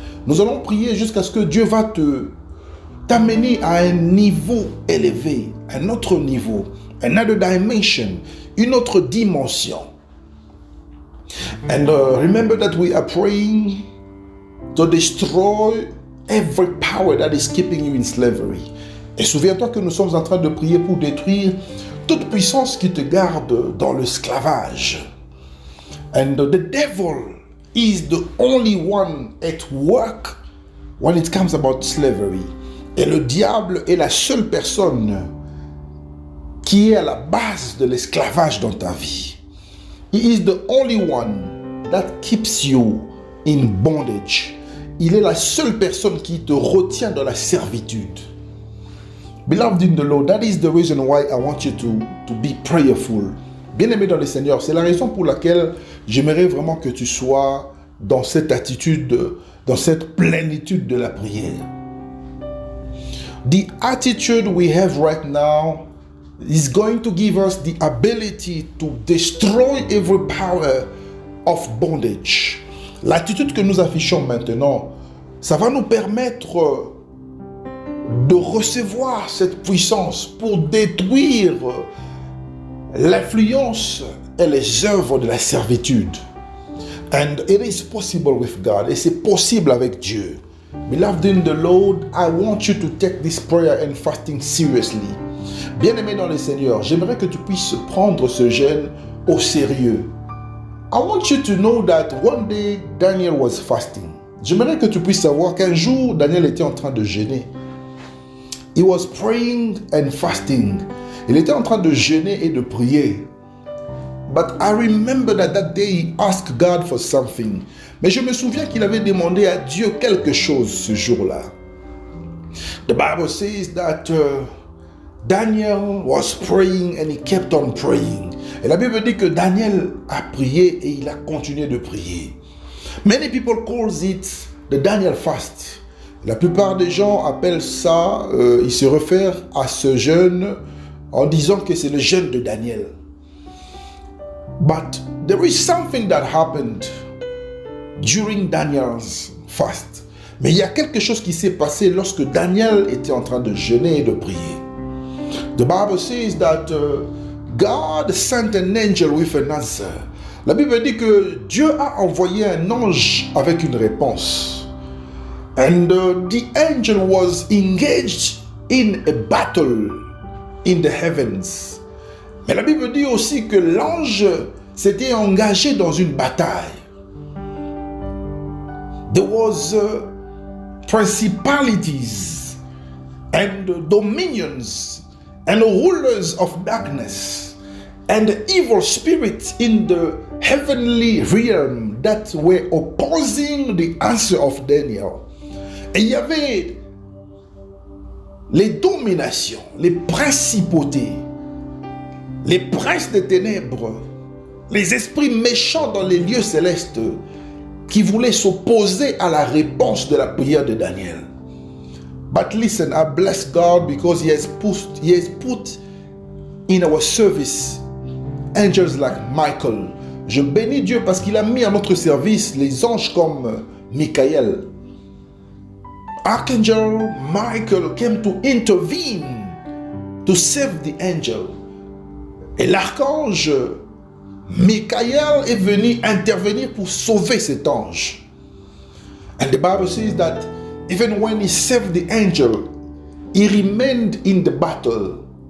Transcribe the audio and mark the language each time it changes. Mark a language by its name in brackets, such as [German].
[French] Nous allons prier jusqu'à ce que Dieu va t'amener à un niveau élevé, un autre niveau, [English] another dimension, [French] une autre dimension. [English] And remember that we are praying to destroy every power that is keeping you in slavery. [French] Et souviens-toi que nous sommes en train de prier pour détruire toute puissance qui te garde dans l'esclavage. [English] And the devil is the only one at work when it comes about slavery. [French] Et le diable est la seule personne qui est à la base de l'esclavage dans ta vie. [English] He is the only one that keeps you in bondage. [French] Il est la seule personne qui te retient dans la servitude. [English] Beloved in the Lord, that is the reason why I want you to be prayerful. [French] Bien-aimé dans le Seigneur, c'est la raison pour laquelle j'aimerais vraiment que tu sois dans cette attitude, dans cette plénitude de la prière. [English] The attitude we have right now is going to give us the ability to destroy every power of bondage. [French] L'attitude que nous affichons maintenant, ça va nous permettre de recevoir cette puissance pour détruire l'influence et les œuvres de la servitude. [English] And it is possible with God. [French] Et c'est possible avec Dieu. [English] Beloved in the Lord, I want you to take this prayer and fasting seriously. [French] Bien-aimé dans le Seigneur, j'aimerais que tu puisses prendre ce jeûne au sérieux. [English] I want you to know that one day Daniel was fasting. [French] J'aimerais que tu puisses savoir qu'un jour Daniel était en train de jeûner. [English] He was praying and fasting. [French] Il était en train de jeûner et de prier. [English] But I remember that day he asked God for something. [French] Mais je me souviens qu'il avait demandé à Dieu quelque chose ce jour-là. [English] The Bible says that Daniel was praying and he kept on praying. [French] Et la Bible dit que Daniel a prié et il a continué de prier. [English] Many people calls it the Daniel fast. [French] La plupart des gens appellent ça, ils se réfèrent à ce jeûne en disant que c'est le jeûne de Daniel. [English] But there is something that happened during Daniel's fast. [French] Mais il y a quelque chose qui s'est passé lorsque Daniel était en train de jeûner et de prier. [English] The Bible says that God sent an angel with an answer. [French] La Bible dit que Dieu a envoyé un ange avec une réponse. [English] And the angel was engaged in a battle in the heavens. [French] Mais la Bible dit aussi que l'ange s'était engagé dans une bataille. [English] There was principalities and dominions and rulers of darkness and evil spirits in the heavenly realm that were opposing the answer of Daniel. [French] Et il y avait les dominations, les principautés, les princes des ténèbres, les esprits méchants dans les lieux célestes qui voulaient s'opposer à la réponse de la prière de Daniel. [English] But listen, I bless God because He has put in our service angels like Michael. [French] Je bénis Dieu parce qu'il a mis à notre service les anges comme Michael. [English] Archangel Michael came to intervene to save the angel. [French] Et l'archange Michael est venu intervenir pour sauver cet ange. [English] And the Bible says that even when he saved the angel, he remained in the battle.